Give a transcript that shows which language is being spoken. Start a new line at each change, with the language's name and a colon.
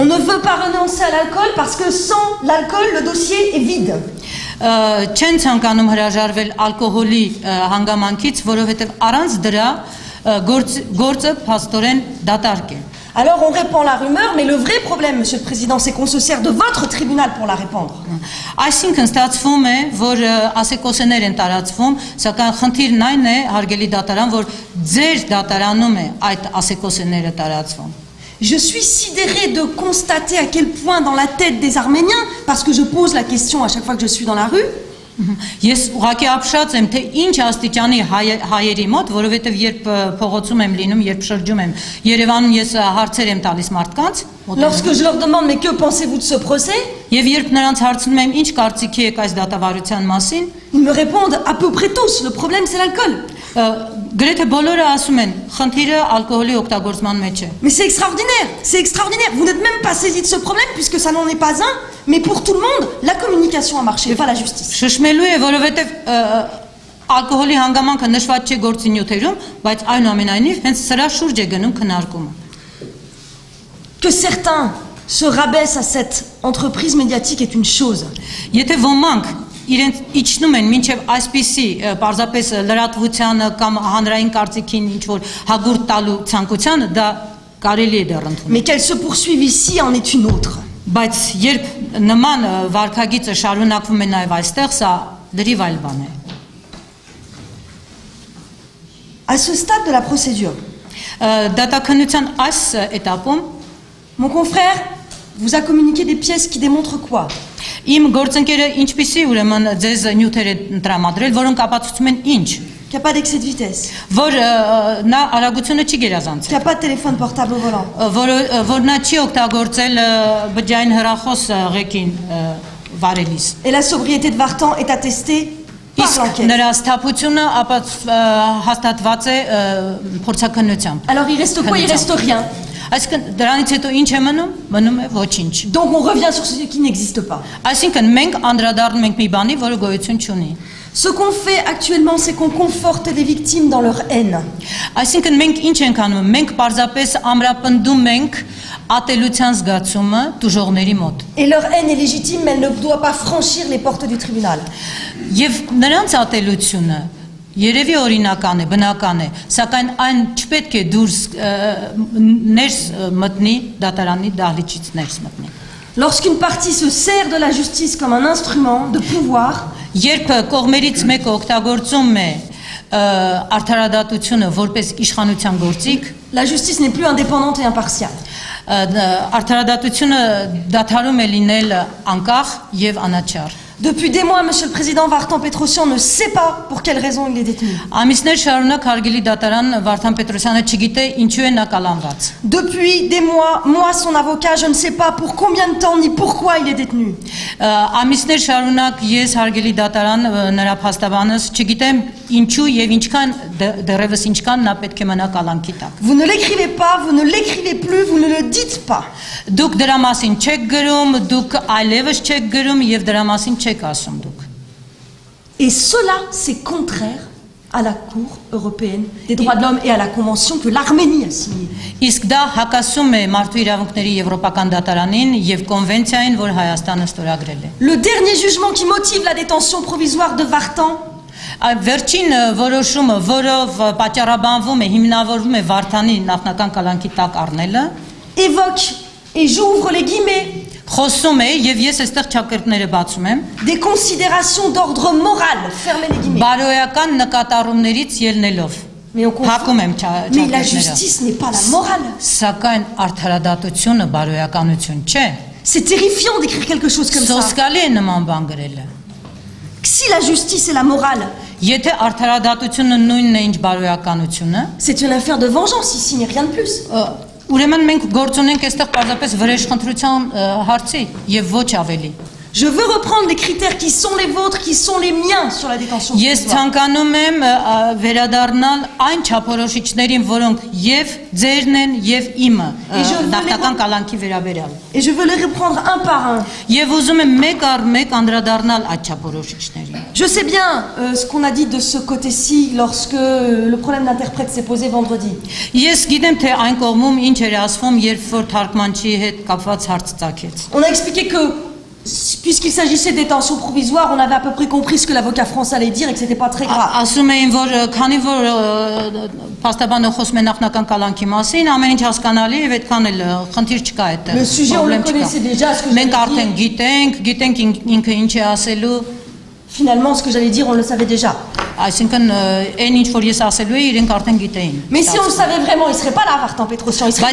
French: On ne veut pas renoncer à l'alcool parce que sans l'alcool le dossier est vide.
Armenian: Չեն ցանկանում հրաժարվել ալկոհոլի հանգամանքից, որովհետեւ առանց դրա գործը փաստորեն դատարկ է։
French: Alors on répand la rumeur, mais le vrai problème, Monsieur le Président, c'est qu'on se sert de votre tribunal pour la répandre.
Armenian: Այսինքն ստացվում է, որ ասեկոսներ են տարածվում, սակայն խնդիրն այն է, հարգելի դատարան, որ ձեր դատարանում է այդ ասեկոսները տարածվում։
French: Je suis sidérée de constater à quel point dans la tête des Arméniens, parce que je pose la question à chaque fois que je suis dans la rue,
Armenian: Ես ուղղակի ապշած եմ, թե ինչ աստիճանի հայերի մոտ, որովհետև երբ փողոցում եմ լինում, երբ շրջում եմ Երևանում, ես հարցեր եմ տալիս մարդկանց,
French: lorsque je leur demande mais que pensez-vous de ce procès,
Armenian: եւ երբ նրանց հարցնում եմ ինչ կարծիքի եք այս դատավարության մասին,
French: ils me répondent à peu près tous, le problème c'est l'alcool.
Armenian: Գրեթե բոլորը ասում են, խնդիրը ալկոհոլի օգտագործման մեջ է։
French: Mais c'est extraordinaire, vous n'êtes même pas saisi de ce problème puisque ça n'en est pas un, mais pour tout le monde, la communication a marché, pas la justice.
Armenian: Շշմելու է, որովհետև ալկոհոլի հանգամանքը նշված չէ գործի նյութերում, բայց այնուամենայնիվ հենց սրա շուրջ է գնում քննարկումը։
French: Que certains se rabaisse à cette entreprise médiatique est une chose.
Armenian: Եթե ոմանք իրենց իջնում են մինչև այսպիսի պարզապես լրատվությանը կամ հանրային կարծիքին ինչ որ հագուրտ տալու ցանկությանը, դա կարելի է դեռ ընդունել։
French: Mais qu'elle se poursuive ici en est une autre.
Armenian: Բայց երբ նման վարքագիծը շարունակվում է նաև այստեղ, սա լրիվ այլ բան է։
French: À ce stade de la procédure,
Armenian: Դատաքննության այս этаպում
French: mon confrère vous a communiqué des pièces qui démontrent quoi?
Armenian: իմ գործընկերը ինչպիսի ուրեմն ձեզ նյութեր է տրամադրել, որոնք ապացուցում են ինչ,
French: Qu'il n'y a pas d'excès de vitesse,
Armenian: որ նա արագությունը չի
French: qu'il n'y
Armenian: գերազանցել,
French: a pas de téléphone portable au volant,
Armenian: որ նա չի օգտագործել բջջային հեռախոս ղեկին վարելիս։
French: et la sobriété de Vartan est attestée par
Armenian: Իսկ
French: l'enquête.
Armenian: նրա սթափությունը հաստատված է փորձաքննությամբ։
French: Alors il reste quoi? Il reste rien.
Armenian: Այսինքն դրանից հետո ինչ է մնում։ Մնում է ոչինչ։
French: Donc on revient sur ce qui n'existe pas.
Armenian: Այսինքն մենք անդրադառնում ենք մի բանի, որը գոյություն չունի։
French: Ce qu'on fait actuellement, c'est qu'on conforte les victimes dans leur haine.
Armenian: Այսինքն մենք ինչ ենք անում։ Մենք պարզապես ամրապնդում ենք ատելության զգացումը դժողների մոտ։
French: Et leur haine est légitime, mais elle ne doit pas franchir les portes du tribunal.
Armenian: Եվ նրանց ատելությունը երևի օրինական է, բնական է, սակայն այն չպետք է դուրս ներս մտնի դատարանի դահլիճից ներս մտնի։
French: Lorsqu'une partie se sert de la justice comme un instrument de pouvoir,
Armenian: Երբ կողմերից մեկը օգտագործում է արդարադատությունը որպես իշխանության գործիք,
French: la justice n'est plus indépendante et impartiale.
Armenian: Արդարադատությունը դադարում է լինել անկախ եւ անաչառ։
French: Depuis des mois, Monsieur le Président, Vartan Petrosyan ne sait pas pour quelle raison il est détenu.
Armenian: Ամիսներ շարունակ հարգելի դատարան Վարդան Պետրոսյանը չգիտե ինչու է նա կալանված։
French: Depuis des mois, moi, son avocat, je ne sais pas pour combien de temps ni pourquoi il est détenu.
Armenian: Ամիսներ շարունակ ես հարգելի դատարան նրա փաստաբանս չգիտեմ ինչու եւ ինչքան դեռևս ինչքան նա պետք է մնա կալանքի տակ։
French: Vous ne l'écrivez pas, vous ne l'écrivez plus, vous ne le dites pas.
Armenian: Դուք դրա մասին չեք գրում, դուք այլևս չեք գրում եւ դրա մասին չեք ասում դուք։
French: Et cela, c'est contraire à la Cour européenne des droits de l'homme et à la convention que l'Arménie a signée.
Armenian: Իսկ դա հակասում է մարդու իրավունքների եվրոպական դատարանին եւ կոնվենցիային, որ Հայաստանը ստորագրել է։
French: Le dernier jugement qui motive la détention provisoire de Vartan
Armenian: Վերջին որոշումը, որով պատճառաբանվում է, հիմնավորվում է Վարդանի նախնական կալանքի տակ առնելը,
French: évoque, et j'ouvre les guillemets,
Armenian: խոսում է եւ ես այստեղ ճակերտները բացում եմ,
French: des considérations d'ordre moral, fermez les guillemets.
Armenian: բարոյական նկատառումներից ելնելով։
French: Mais, on confond-
Armenian: Փակում եմ
French: Mais la
Armenian: ճակերտները։
French: justice n'est pas la morale.
Armenian: Սակայն արդարադատությունը բարոյականություն չէ։
French: C'est terrifiant d'écrire quelque chose comme ça.
Armenian: Սոսկալի է նման բան գրելը։
French: Si la justice est la morale,
Armenian: Եթե արդարադատությունը նույնն է ինչ բարոյականությունը,
French: c'est une affaire de vengeance ici, mais rien de plus.
Armenian: ուրեմն մենք գործ ունենք այստեղ պարզապես վրեժխնդրության հարցի եւ ոչ ավելի։
French: Je veux reprendre les critères qui sont les vôtres, qui sont les miens sur la détention
Armenian: Ես
French: provisoire.
Armenian: ցանկանում եմ վերադառնալ այն չափորոշիչներին, որոնք եւ ձերն են եւ իմը նախնական կալանքի վերաբերյալ։
French: Et je veux les reprendre un par un.
Armenian: Եվ ուզում եմ մեկ առ մեկ անդրադառնալ այդ չափորոշիչներին։
French: Je sais bien ce qu'on a dit de ce côté-ci lorsque le problème d'interprète s'est posé vendredi.
Armenian: Ես գիտեմ թե այն կողմում ինչ էր ասվում, երբ որ թարգմանչի հետ կապված հարց ծագեց։
French: On a expliqué que, puisqu'il s'agissait de détention provisoire, on avait à peu près compris ce que l'avocat français allait dire et que c'était pas très grave.
Armenian: Ասում էին, որ քանի որ փաստաբանը խոսում է նախնական կալանքի մասին, ամեն ինչ հասկանալի է, այդքան էլ խնդիր չկա այդտեղ։
French: Le sujet, on le connaissait déjà, ce que
Armenian: Մենք
French: j'allais
Armenian: արդեն
French: dire.
Armenian: գիտենք ինքը ինչ է ասելու,
French: Finalement, ce que j'allais dire, on le savait déjà.
Armenian: այսինքն այն ինչ որ ես ասելու էի, իրենք արդեն gիտեին։
French: Mais si on le savait vraiment, il serait pas là, Vartan Petrosyan, il serait